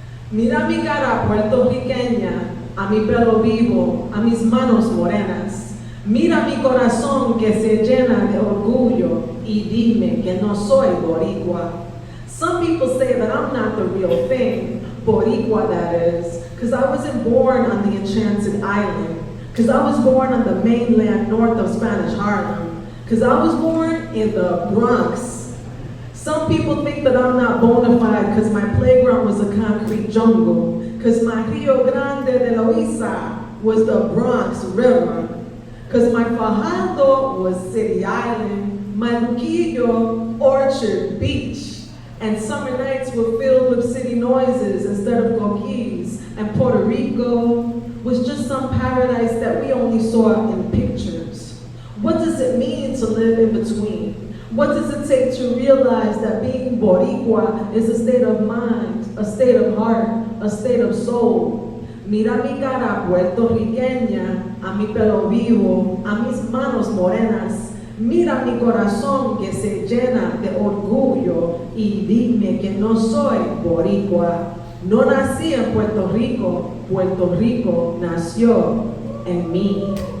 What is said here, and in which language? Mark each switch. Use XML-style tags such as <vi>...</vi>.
<es>Mira mi cara puertorriqueña, a mi pelo vivo, a mis manos morenas. Mira mi corazón que se llena de orgullo y dime que no soy boricua.</es> <en>Some people say that I'm not the real thing, boricua that is, because I wasn't born on the Enchanted Island, because I was born on the mainland north of Spanish Harlem, because I was born in the Bronx. Some people think that I'm not bona fide because my playground was a concrete jungle, because my Rio Grande de Loíza was the Bronx River, because my Fajardo was City Island, my Luquillo, Orchard Beach. And summer nights were filled with city noises instead of coquis. And Puerto Rico was just some paradise that we only saw in pictures. What does it mean to live in between? What does it take to realize that being Boricua is a state of mind, a state of heart, a state of soul?</en> <es>Mira mi cara puertorriqueña, a mi pelo vivo, a mis manos morenas. Mira mi corazón que se llena de orgullo y dime que no soy boricua. No nací en Puerto Rico, Puerto Rico nació en mí.</es>